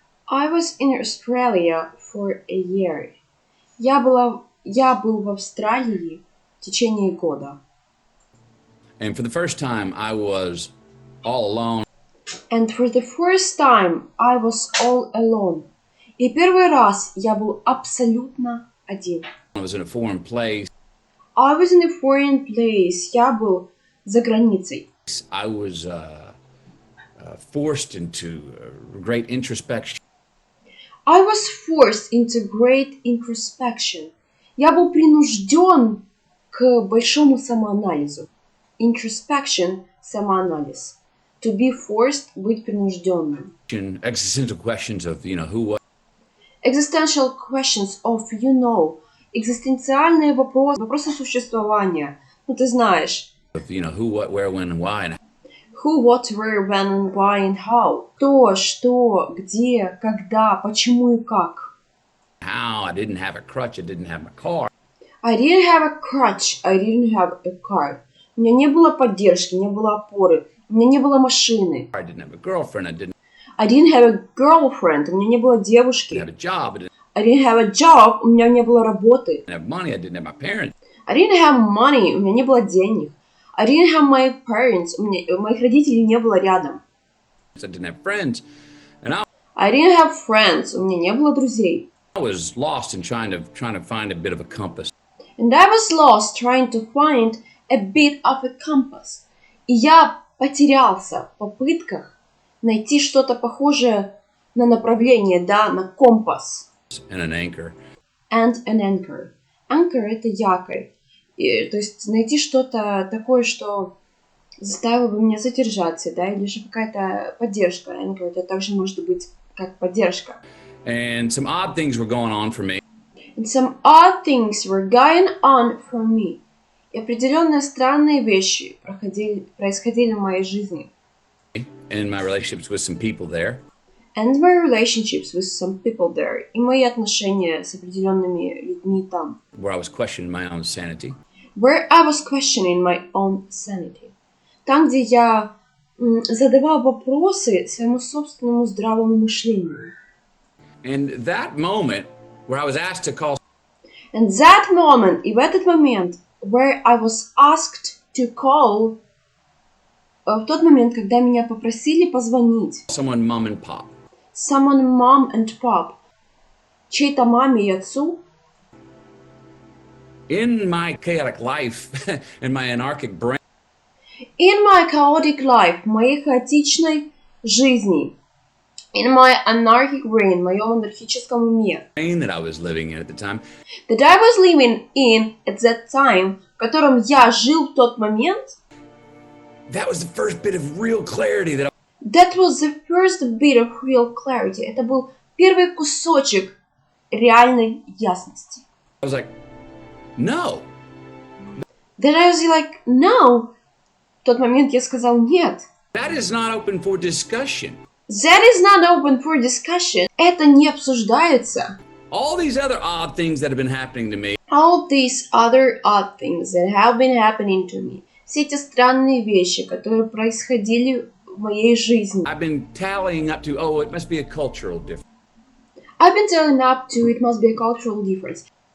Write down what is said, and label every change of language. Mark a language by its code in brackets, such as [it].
[en] I was in Australia for a year. [ru] Я был в Австралии в течение года. [en] And for the first time, I was all alone. And for the first time, I was all alone. [ru] И первый раз я был абсолютно один. [en] I was in a foreign place. I was in a foreign place. [ru] Я был за границей. [en] I was forced into great introspection. I was forced into great introspection. [ru] Я был принужден к большому самоанализу. Introspection – самоанализ. [en] To be forced [ru] – быть принужденным. [en] Existential questions of, who, what. Existential questions of, [ru] экзистенциальные вопросы существования. Ну, ты знаешь. [en] Of, who, what, where, when, and why. Who, what, where, when, and why, and how. [ru] Кто, что, где, когда, почему и как. [en] How, I didn't have a crutch, I didn't have my car. I didn't have a crutch, I didn't have a car. [ru] У меня не было поддержки, не было опоры. У меня не было машины. [en] I didn't have a girlfriend, I didn't have a girlfriend, [ru] у меня не было девушки. [en] I didn't have a job, I didn't have a job, [ru] у меня не было работы. [en] I didn't have money, I didn't have my parents. I didn't have money, [ru] у меня не было денег. [en] I didn't have my parents, [ru] у моих родителей не было рядом. [en] I didn't have friends, and I didn't have friends, [ru] у меня не было друзей. [en] I was lost in trying to find a bit of a compass. And I was lost trying to find a bit of a compass. [ru] И я потерялся в попытках найти что-то похожее на направление, да, на компас. [en] And an anchor. And an anchor. [ru] Anchor — это якорь. То есть найти что-то такое, что заставило бы меня задержаться, да, или же какая-то поддержка. Anchor — это также может быть как поддержка. [en] And some odd things were going on for me. And some odd things were going on for me. [ru] И определенные странные вещи происходили в моей жизни. [en] And my relationships with some people there. And my relationships with some people there. [ru] И мои отношения с определенными людьми там. [en] Where I was questioning my own sanity. Where I was questioning my own sanity. [ru] Там, где я задавал вопросы своему собственному здравому мышлению. [en] And that moment where I was asked to call. And that moment, [ru] и в этот момент, [en] where I was asked to call, [ru] в тот момент, когда меня попросили позвонить. [en] Someone mom and pop. Someone mom and pop. [ru] Чьей-то маме и отцу. [en] In my chaotic life, in my anarchic brain. In my chaotic life, [ru] в моей хаотичной жизни. [en] In my anarchic brain, [ru] в моем анархическом уме, [en] that I was living in at the time, that I was living in at that time, [ru] в котором я жил в тот момент, [en] that was the first bit of real clarity that that was the first bit of real clarity. [ru] Это был первый кусочек реальной ясности. [en] I was like, no. That I was like, no. [ru] В тот момент я сказал нет. [en] That is not open for discussion. That is not open for discussion. [ru] Это не обсуждается. [en] All these other odd things that have been happening to me, All these other odd things that have been happening to me. [ru] Все эти странные вещи, которые происходили в моей жизни. [en] I've been tallying up to, oh, it must be a cultural difference. I've been telling up to it must be a cultural difference.